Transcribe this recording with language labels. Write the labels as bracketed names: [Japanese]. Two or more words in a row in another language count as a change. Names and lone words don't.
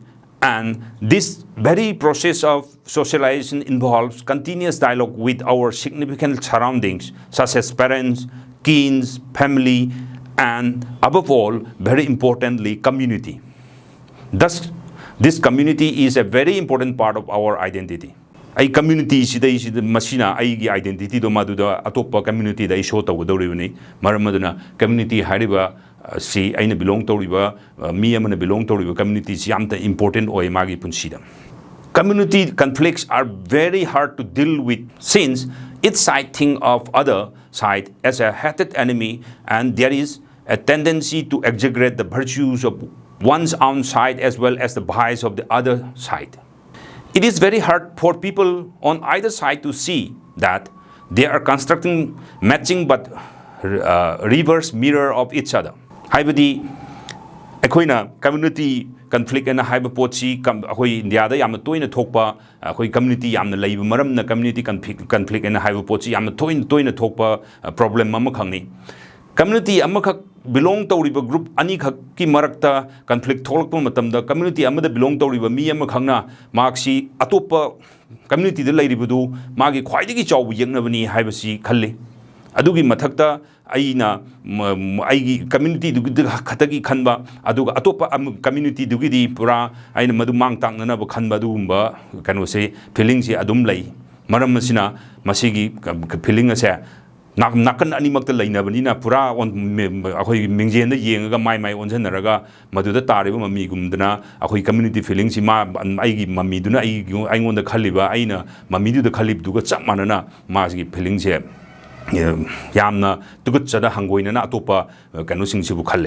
[English] And this very process of socialization involves continuous dialogue with our significant surroundings, such as parents, kins, family, and above all, very importantly, community. Thus, this community is a very important part of our identity. [Manipuri] Ai community sida masina ai identity do maduda atopa community da show tawdoribani maramaduna community hariba si aina [English] belong to [Manipuri] riba mi amana [English] belong to [Manipuri] riba [English] community is [Manipuri] yamta important oi magi punsida. [English] Community conflicts are very hard to deal with since each side think of other side as a hated enemy and there is a tendency to exaggerate the virtues of one's own side as well as the vices of the other side. It is very hard for people on either side to see that they are constructing matching but reverse mirror of each other. [Manipuri] Haibadi akoina [English] community conflict [Manipuri] and haiba pochi akoi India da yamna toina thokpa akoi community yamna leiba maram na [English] community conflict [Manipuri] and haiba pochi yamna toina thokpa problem ama khangni. Community amakak [English] belong to [Manipuri] riba group ani khak ki marakta conflict tholakpa matamda community amada [English] belong to [Manipuri] riba mi ama khangna maksi atopa community da leiribadu magi khwaidigi chawbu yengnabani haibasi khalle adugi mathakta aina aigi community du khatagi khanba aduga atopa community dugi di pura aina madu mang tangnana ba khanba dugumba kanu se feeling si adum lei maram masina masigi feeling ase nakan animakta lainabani pura on akoi mingjen da yenga mai onjanaraga maduda tariba mami gumdana akoi community feeling si ma aigi mami duna aingonda khaliba aina mami du da khalib duga chap manana masigi feeling se yamna tugutchada hangoina na atopa kanu singsibu khalle.